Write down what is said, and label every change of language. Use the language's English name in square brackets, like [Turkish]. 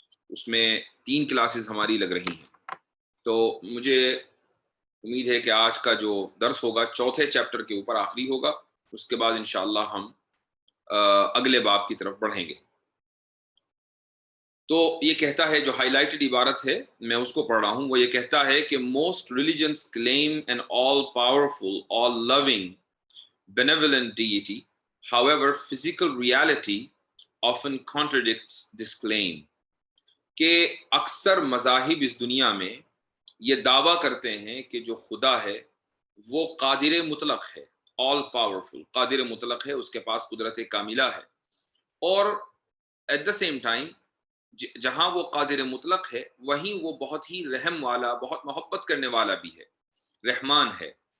[Urdu] اس میں 3 کلاسز ہماری لگ رہی ہیں۔ تو مجھے امید ہے کہ آج کا جو درس ہوگا چوتھے چیپٹر کے اوپر آخری ہوگا، اس کے بعد انشاءاللہ ہم اگلے باب کی طرف بڑھیں گے۔ تو یہ کہتا ہے، جو ہائی لائٹڈ عبارت ہے میں اس کو پڑھ رہا ہوں، وہ یہ کہتا ہے کہ [English] Most religions claim an all powerful, all loving, benevolent deity. However, physical reality often contradicts this claim. [Urdu] کہ اکثر مذاہب اس دنیا میں یہ دعویٰ کرتے ہیں کہ جو خدا ہے وہ قادر مطلق ہے، آل پاورفل، قادر مطلق ہے، اس کے پاس قدرت کاملہ ہے، اور ایٹ دا سیم ٹائم جہاں وہ قادر مطلق ہے وہیں وہ بہت ہی رحم والا، بہت محبت کرنے والا بھی ہے، رحمان ہے۔